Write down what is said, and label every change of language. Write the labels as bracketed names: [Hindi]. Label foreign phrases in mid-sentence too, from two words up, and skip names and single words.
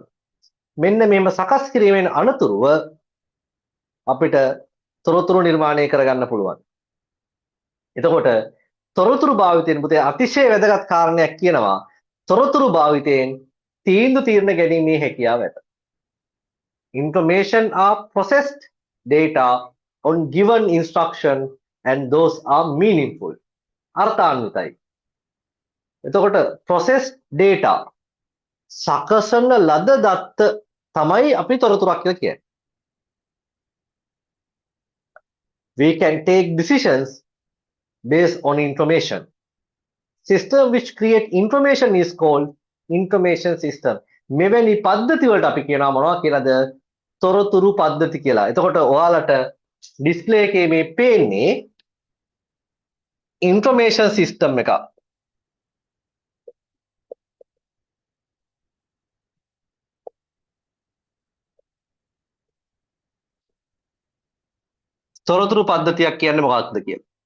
[Sinhala] මෙන්න මෙහෙම සකස් කිරීමෙන් අනතුරුව අපිට තොරතුරු නිර්මාණය කරගන්න පුළුවන්. එතකොට තොරතුරු භාවිතයෙන් පුතේ අතිශය වැදගත් කාරණයක් කියනවා. තොරතුරු භාවිතයෙන් තීන්දුව తీරන ගැනීමේ හැකියාව ඇත. [English] Information are processed data on given instruction and those are meaningful. [Sinhala] අර්ථාන්විතයි. එතකොට [English] processed data [Sinhala] සකසන ලද දත්ත තමයි අපි තොරතුරක් කියලා කියන්නේ. [English] We can take decisions based on information. System which create information is called information system. [Sinhala] මෙවැනි පද්ධති වලට අපි කියනවා මොනවා කියලාද? තොරතුරු පද්ධති කියලා. එතකොට ඔයාලට ඩිස්ප්ලේ එකේ මේ පේන්නේ [English] information system [Sinhala] එක. තොරතුරු පද්ධතියක් කියන්නේ මොකක්ද කියලා.